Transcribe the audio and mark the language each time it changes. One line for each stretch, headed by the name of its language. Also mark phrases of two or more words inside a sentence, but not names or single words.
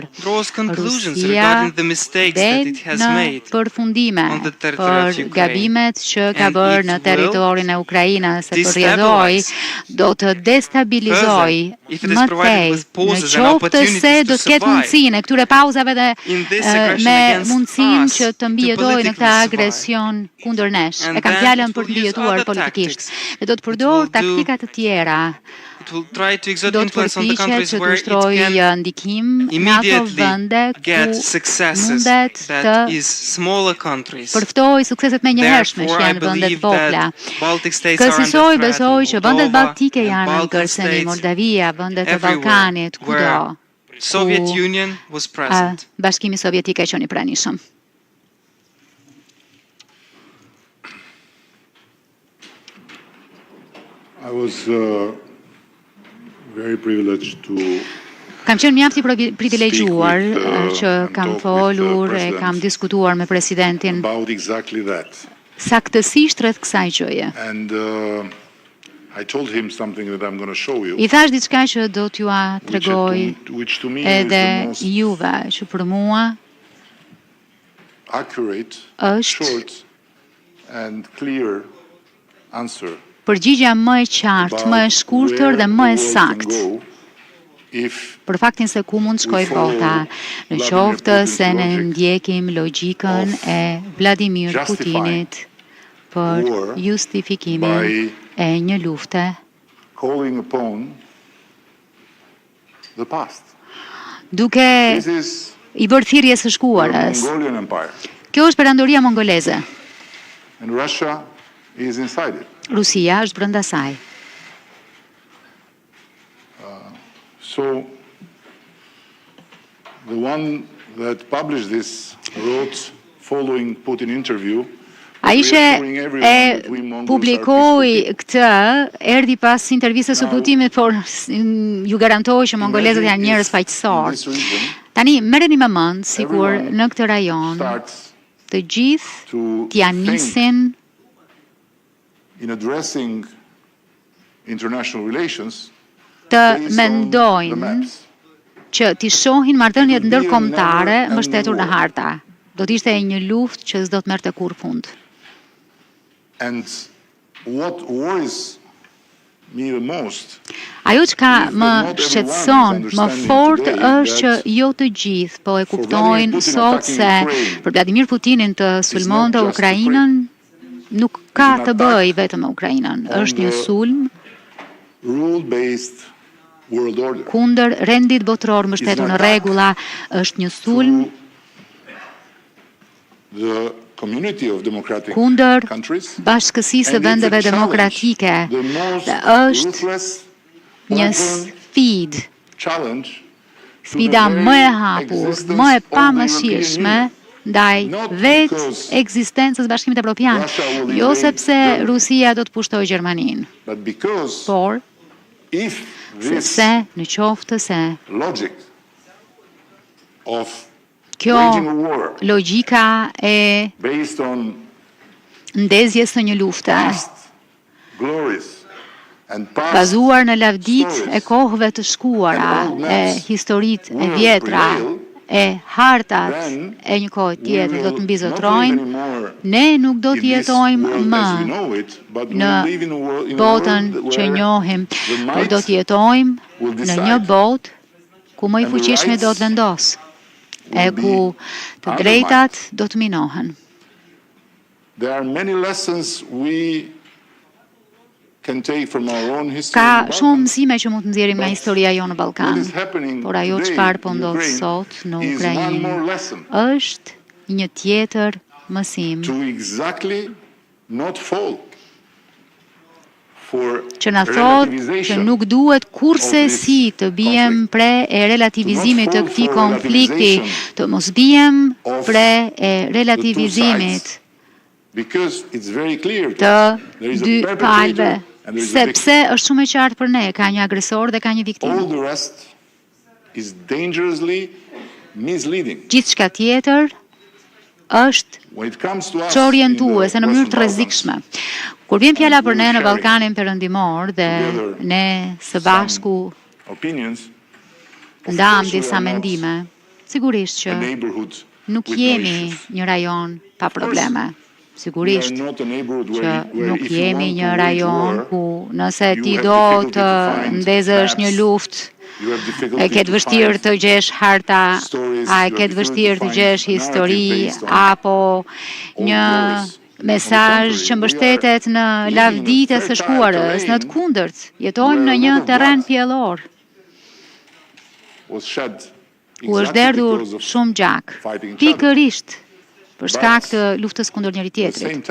Albanian: Rusia del në përfundime për gabimet që ka bërë në territorin e Ukrainës, se përrjedhoi do të destabilizoj më tej, në qoftë se do të ketë mundësinë e këtyre pauzave dhe me mundësinë që të mbijetojë në këtë agresion kundër nesh. E kam fjalën për të mbijetuar politikisht. Dhe do të përdor taktika të tjera
English: It will try to exert
Albanian: do të
English: influence on the
Albanian: përpiqet
English: countries
Albanian: që të
English: where it
Albanian: ushtrojë
English: can
Albanian: ndikim në ato
English: immediately
Albanian: vende
English: get
Albanian: ku
English: successes
Albanian: mundet
English: that
Albanian: të
English: is smaller countries.
Albanian: përftoj sukseset me njëhershme që
English: Therefore, I
Albanian: janë vendet
English: believe
Albanian: vogla.
English: that Baltic states are under
Albanian: Kësaj
English: threat.
Albanian: besoj që vendet Moldova baltike
English: and
Albanian: janë në
English: Balkan
Albanian: kërcënim,
English: states
Albanian: Moldavia, vendet e
English: everywhere
Albanian: Ballkanit,
English: where
Albanian: kudo.
English: Soviet Union was present.
Albanian: Bashkimi Sovjetik e qenë i pranishëm.
English: I was very privileged to
Albanian: Kam qenë mjaft i privilegjuar
English: speak with,
Albanian: që
English: and
Albanian: kam
English: talk with the
Albanian: folur e
English: president
Albanian: kam diskutuar me presidentin
English: about exactly that.
Albanian: saktësisht rreth kësaj gjëje.
English: And I told him something that I'm going to show you,
Albanian: I thash diçka që do t'jua tregoj
English: which to me is
Albanian: edhe
English: the most
Albanian: juve, që për mua
English: accurate,
Albanian: është
English: short, and clear answer
Albanian: përgjigja më e qartë, më e shkurtër dhe më e saktë për faktin se ku mund shkoj bota, në qoftë se ne ndjekim logjikën e Vladimir Putinit për justifikimin e një lufte
English: calling upon the past.
Albanian: duke
English: This is
Albanian: i bërë thirrje së
English: the
Albanian: shkuarës.
English: Mongolian Empire,
Albanian: Kjo është perandoria mongoleze.
English: and Russia is inside it.
Albanian: Rusia është brenda saj.
English: So, the one that published this wrote following Putin interview,
Albanian: Ai që
English: reassuring everyone
Albanian: e
English: that we Mongols are
Albanian: publikoi
English: peaceful
Albanian: këtë, erdhi pas intervistës së Putinit, por ju garantoj që mongolezët janë njerëz paqësorë.
English: people. In this region,
Albanian: Tani merreni me mend sikur
English: everyone
Albanian: në këtë rajon
English: starts
Albanian: të gjithë
English: to
Albanian: t'ja
English: think
Albanian: nisin
English: in addressing international relations
Albanian: të
English: based on the
Albanian: mendojnë
English: maps.
Albanian: që t'i shohin marrëdhëniet
English: It would be a
Albanian: ndërkombëtare
English: never-ending
Albanian: mbështetur në
English: war.
Albanian: harta. Do të ishte një luftë që s'do të merrte kurrë fund.
English: And what worries me the most
Albanian: Ajo që ka
English: If
Albanian: më
English: not everyone
Albanian: shqetëson
English: is
Albanian: më
English: understanding
Albanian: fort
English: today
Albanian: është që
English: that
Albanian: jo të gjithë po e
English: for
Albanian: kuptojnë Vladimir Putin sot
English: attacking
Albanian: se Ukraine për Vladimir Putinin të sulmonte
English: just
Albanian: Ukrainën nuk ka
English: an
Albanian: të
English: attack
Albanian: bëjë vetëm me Ukrainën.
English: on
Albanian: Është një
English: the
Albanian: sulm
English: rule-based world order.
Albanian: kundër rendit botror mbështetur
English: an
Albanian: në
English: attack
Albanian: rregulla, është një sulm
English: To the community of democratic
Albanian: kundër
English: countries,
Albanian: bashkësisë së
English: and it's a
Albanian: vendeve
English: challenge,
Albanian: demokratike.
English: the most
Albanian: Dhe është
English: ruthless,
Albanian: një
English: open
Albanian: sfidë,
English: challenge to
Albanian: sfida
English: the
Albanian: më e
English: very
Albanian: hapur,
English: existence
Albanian: më e
English: of the
Albanian: pamëshirshme
English: European Union.
Albanian: ndaj
English: Not
Albanian: vetë
English: because
Albanian: ekzistencës së Bashkimit Evropian,
English: Russia will
Albanian: jo
English: invade
Albanian: sepse Germany. Rusia do të pushtojë Gjermaninë,
English: But because
Albanian: por
English: if this
Albanian: sepse në qoftë se
English: logic of
Albanian: kjo
English: waging a war
Albanian: logjika e
English: based on
Albanian: ndezjes së një lufte
English: past glories and past
Albanian: bazuar në lavdit
English: stories
Albanian: e kohëve të shkuara,
English: and old
Albanian: e
English: maps
Albanian: historitë e
English: will
Albanian: vjetra,
English: prevail,
Albanian: e hartat
English: then
Albanian: e një kohë
English: we
Albanian: tjetër do
English: will
Albanian: të
English: not
Albanian: mbizotrojnë,
English: live anymore
Albanian: ne nuk do
English: in
Albanian: të
English: this
Albanian: jetojmë
English: world
Albanian: më
English: as we know it, but we
Albanian: në
English: will live in a
Albanian: botën
English: world
Albanian: që
English: where
Albanian: njohim,
English: the
Albanian: por
English: might
Albanian: do të jetojmë
English: will
Albanian: në
English: decide.
Albanian: një botë ku më i
English: And the
Albanian: fuqishmi
English: rights
Albanian: do të vendos, e
English: will
Albanian: ku
English: be
Albanian: të
English: undermined.
Albanian: drejtat do të minohen.
English: There are many lessons we can take from our own history.
Albanian: Ka
English: in the
Albanian: shumë
English: Balkans.
Albanian: mësime që mund të nxjerrim nga
English: But
Albanian: historia jo në
English: What
Albanian: Ballkan,
English: is happening
Albanian: por ajo
English: today
Albanian: çfarë po
English: in
Albanian: ndodh Ukraine sot në
English: is one more
Albanian: Ukrainë
English: lesson
Albanian: është një tjetër mësim
English: to exactly not fall for
Albanian: që na thotë që
English: relativization
Albanian: nuk duhet kurse
English: of this
Albanian: si të bijem
English: conflict.
Albanian: pre e relativizimit të
English: To not fall
Albanian: këtij
English: for
Albanian: konflikti,
English: relativization
Albanian: të mos bijem
English: of
Albanian: pre e
English: the two
Albanian: relativizimit
English: sides. Because it's very clear
Albanian: të
English: that there is a
Albanian: dy
English: perpetrator
Albanian: palëve,
English: and there is a victim.
Albanian: sepse është shumë e qartë për ne, ka një agresor dhe ka një
English: All
Albanian: viktimë.
English: the rest is dangerously misleading.
Albanian: Gjithçka tjetër është
English: When it comes to us
Albanian: që orientuese
English: in
Albanian: në
English: the
Albanian: mënyrë të
English: Western
Albanian: rrezikshme. Kur vjen fjala për ne në
English: sharing
Albanian: Ballkanin Perëndimor dhe
English: together
Albanian: ne së
English: some
Albanian: bashku
English: opinions, of
Albanian: ndam
English: course we
Albanian: disa
English: are not
Albanian: mendime, sigurisht që
English: a neighborhood
Albanian: nuk
English: with no
Albanian: jemi
English: issues.
Albanian: një rajon pa probleme.
English: We are
Albanian: Sigurisht
English: not a neighborhood
Albanian: që
English: where
Albanian: nuk
English: if you
Albanian: jemi
English: want
Albanian: një
English: to wage
Albanian: rajon
English: war,
Albanian: ku nëse
English: you
Albanian: ti
English: have
Albanian: do
English: difficulty
Albanian: të
English: to find
Albanian: ndezësh një
English: maps,
Albanian: luftë,
English: you have difficulty
Albanian: e ke të
English: to
Albanian: vështirë
English: find
Albanian: të gjesh harta,
English: stories,
Albanian: a e
English: you
Albanian: ke
English: have
Albanian: të
English: difficulty
Albanian: vështirë
English: to
Albanian: të
English: find
Albanian: gjesh
English: a narrative
Albanian: histori,
English: based on
Albanian: apo
English: old
Albanian: një
English: glories.
Albanian: mesazh që mbështetet në lavditë së shkuarës, në të kundërt, jetojmë në një terren pjellor. U është derdhur shumë gjak, pikërisht për shkak të luftës kundër njëri tjetrit.